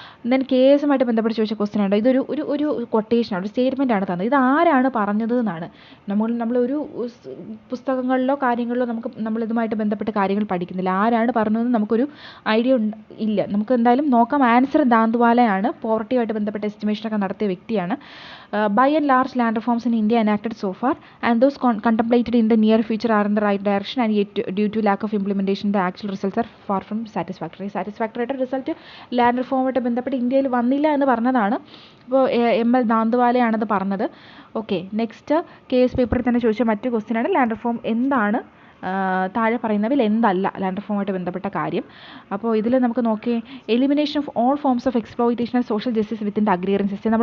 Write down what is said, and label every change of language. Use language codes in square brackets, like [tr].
[ml] Then കേസുമായിട്ട് ബന്ധപ്പെട്ട് ചോദിച്ച question ഉണ്ട്. ഇതൊരു ഒരു ഒരു കൊട്ടേഷനാണ്, ഒരു സ്റ്റേറ്റ്മെൻറ്റാണ് തന്നത്. ഇത് ആരാണ് പറഞ്ഞത് എന്നാണ്. നമ്മളൊരു പുസ്തകങ്ങളിലോ കാര്യങ്ങളിലോ നമ്മളിതുമായിട്ട് ബന്ധപ്പെട്ട കാര്യങ്ങൾ പഠിക്കുന്നില്ല. ആരാണ് പറഞ്ഞതെന്ന് നമുക്കൊരു ഐഡിയ ഇല്ല. നമുക്ക് എന്തായാലും നോക്കാം. ആൻസർ ദാന്ത്വാലയാണ്. പോവർട്ടിയുമായിട്ട് ബന്ധപ്പെട്ട എസ്റ്റിമേഷനൊക്കെ നടത്തിയ വ്യക്തിയാണ്. [en] By and large, land reforms in India enacted so far and those contemplated in the near future are in the right direction, and yet due to lack of implementation the actual results are far from satisfactory. [ml] ആയിട്ട് result land റിഫോമായിട്ട് ബന്ധപ്പെട്ട് ഇന്ത്യയിൽ വന്നില്ല എന്ന് പറഞ്ഞതാണ്. അപ്പോൾ ML ദാന്ത്വാലയാണത് പറഞ്ഞത്. Okay, next case പേപ്പറിൽ തന്നെ ചോദിച്ച മറ്റു ക്വസ്റ്റ്യനാണ് ലാൻഡ് റിഫോം എന്താണ്, താഴെ പറയുന്നവയിൽ എന്തല്ല ലാൻഡ് റിഫോമായിട്ട് ബന്ധപ്പെട്ട കാര്യം. അപ്പോൾ ഇതിൽ നമുക്ക് നോക്കി elimination of all forms of exploitation and social justice within the അഗ്രീറിയൻ system.